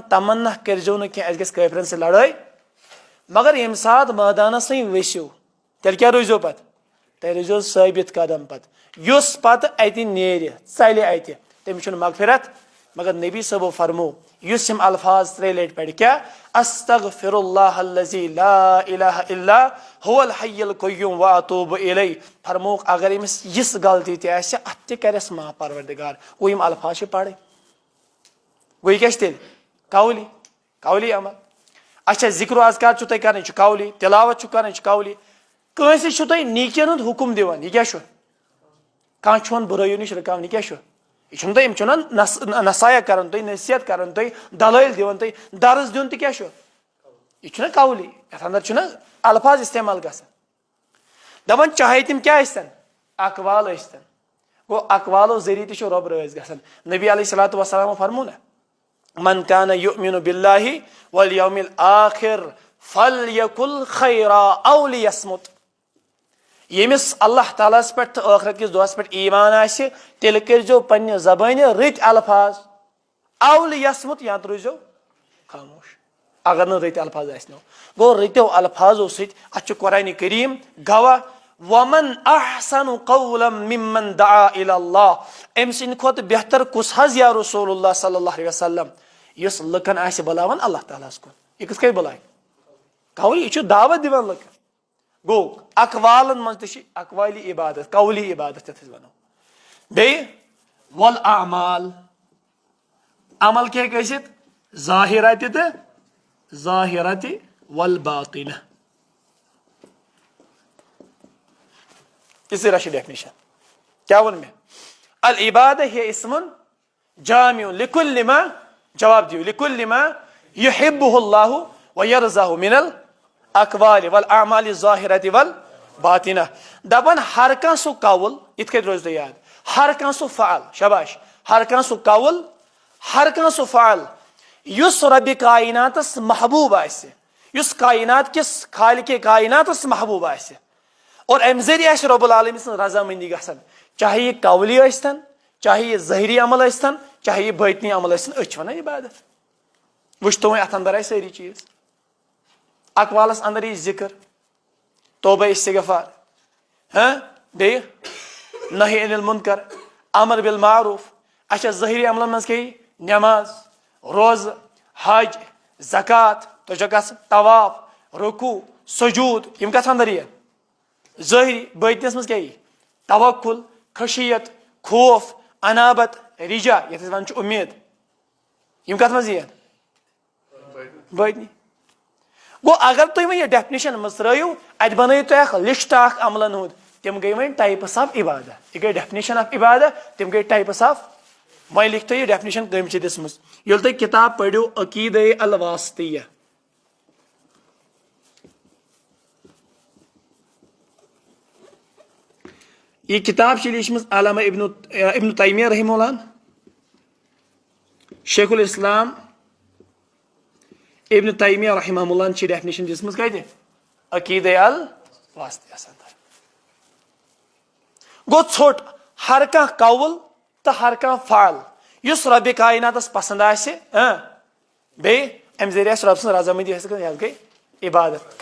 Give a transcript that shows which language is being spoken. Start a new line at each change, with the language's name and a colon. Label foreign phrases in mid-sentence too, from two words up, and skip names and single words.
Kashmiri: تمنا کٔرزیٚو نہٕ کینٛہہ اسہِ گژھِ کٲفرن سۭتۍ لڑٲے مگر ییٚمہِ ساتہٕ مٲدانس وۄنۍ ؤسِو تیٚلہِ کیٛاہ روٗزیو پتہٕ تیٚلہِ روٗزیو ثٲبت قدم پتہٕ یُس پتہٕ اتہِ نیرِ ژلہِ اتہِ تٔمِس چھُنہٕ مغفرت مگر نبی صٲبو فرمو یُس یِم الفاظ 3 لٹہِ پرِ کیٛاہ
Arabic: استغفر اللہ الذی لا الہ الا هو الحی القیوم واتوب الیہ
Kashmiri: فرمووُکھ اگر أمِس یِژھ غلطی تہِ آسہِ اتھ تہِ کرٮ۪س معاف پروردگار گوٚو یِم الفاظ چھِ پرٕنۍ گوٚو یہِ کیٛاہ چھِ تیٚلہِ قولی عمل اچھا ذکر و اذکار چھُو تۄہہِ کران یہِ چھُ قولی تلاوت چھُو کران یہِ چھُ قولی کٲنٛسہِ چھُو تُہۍ نیٖکین ہُنٛد حُکم دِوان یہِ کیٛاہ چھُ کانٛہہ چھُون بُرٲیو نِش رُکاوان یہِ کیٛاہ چھُ یہِ چھُنہٕ تۄہہِ یِم چھُنہ نصایح کران تُہۍ نصیحت کران تُہۍ دلٲیل دِوان تُہۍ درس دیُن تہِ کیٛاہ چھُ یہِ چھُنہ قولی یتھ انٛدر چھُنہ الفاظ استعمال گژھان دپان چاہے تِم کیٛاہ ٲسۍتن اقوال ٲسۍتن گوٚو اقوالو ذٔریعہٕ تہِ چھُ رۄب رٲضۍ گژھان نبی علیہ الصلوۃ والسلامو فرموو نہ
Arabic: من کان یؤمن باللہ والیوم الآخر فلیقل خیرا او لیصمت.
Kashmiri: یمس اللہ تعالیٰ پہ ٲخرت کس دۄہس پہ ایمان آسہِ تیٚلہِ کٔرۍزیو پننہِ زبانہِ رٕتۍ الفاظ
Arabic: او لیصمت
Kashmiri: یا تہٕ روٗزیو خاموش اگر نہٕ رٕتۍ الفاظ آسنو. گوٚو رٕتیو الفاظو سۭتۍ اتھ چھُ قرآنِ کریم گواہ
Arabic: ومن احسن قولا ممن دعا الى اللہ.
Kashmiri: أمۍ سٕنٛدِ کھۄتہٕ بہتر کُس حظ یا رسول اللہ
Arabic: صلی اللہ علیہ وسلم
Kashmiri: یُس لُکن آسہِ بُلاوان اللہ تعالیٰ ہس کُن. یہِ کِتھ کٔنۍ بُلایہِ؟ قول یہِ چھُ دعوت دِوان لُکن. گوٚو اقوالن منٛز تہِ چھِ اقوالی عبادت قولی عبادت یتھ أسۍ ونو. بیٚیہِ والاعمال عمل کیٚنٛہہ گٔژھِتھ ظاہرہ تہِ تہٕ ظاہرہ تہِ والباطنہ. اسی رش ڈیفنیشن کیا ون میں
Arabic: العبادہ ہی اسم جامع لکل ما جواب دیو لکل ما یحبہ اللہ ویرضاہ من الاقوال والاعمال الظاہرۃ والباطنہ.
Kashmiri: دپن ہر کانٛہہ سُہ قول یِتھ کٔنۍ روزِ تۄہہِ یاد ہر کانٛہہ سُہ فعل شاباش ہر کانٛہہ سُہ قول ہر کانٛہہ سُہ فعل یُس ربِ کائناتس محبوب آسہِ یُس کائنات کس خالق کائناتس محبوب آسہِ اور امہِ ذریعہ آسہِ رب العالمین سٕنٛز رضامندی گژھان چاہے یہ قولی ٲسۍتن چاہے یہ ظٲہری عمل ٲسۍتن چاہے یہ باطنی عمل ٲسۍتن أسۍ چھِ ونان عبادت. وٕچھتو وۄنۍ اتھ انٛدر آیہِ سٲری چیٖز. اقوالس انٛدر یی ذکر توبہ استغفار بیٚیہِ
Arabic: نہی عن المنکر امر بالمعروف.
Kashmiri: اچھا ظٲہری عملن منٛز کیٛاہ یی نٮ۪ماز روزٕ حج زکات تۄہہِ چھو گژھان طواف رکوع سجوٗد یِم کتھ انٛدر یِن ظٲہری. باطنس منٛز کیٛاہ یی توکل خشیت خوف انابت رجا یتھ أسۍ ونان چھِ اُمید یِم کتھ منٛز یِن باطنی. گوٚو اگر تُہۍ وۄنۍ یہِ ڈیفنیشن منٛز ترٲیِو اتہِ بنٲیِو تُہۍ اکھ لسٹ اکھ عملن ہُنٛد تِم گٔے وۄنۍ
English: types of
Kashmiri: عبادت. یہِ گٔے
English: definition of
Kashmiri: عبادت تِم گٔے
English: types of.
Kashmiri: وۄنۍ لیکھتو یہِ ڈیفنیشن کٔمۍ چھِ دِژمٕژ. ییٚلہِ تُہۍ کِتاب پٔرِو عقیدہ الواسطیہ یہ کتاب چھِ لیٖچھمٕژ علامہ ابن تیمیہ رحمہ اللہ شیخ الاسلام ابن تیمیہ رحمہ اللہ چھِ ڈیفنیشن دِژمٕژ کتہِ عقیدہ الواسطیہس انٛدر. گوٚو ژھوٚٹ ہر کانٛہہ قول تہٕ ہر کانٛہہ فعل یُس ربِ کائناتس پسنٛد آسہِ بیٚیہِ امہِ ذریعہ آسہِ رۄب سٕنٛز رضامندی حٲصِل کران یتھ گٔے عبادت.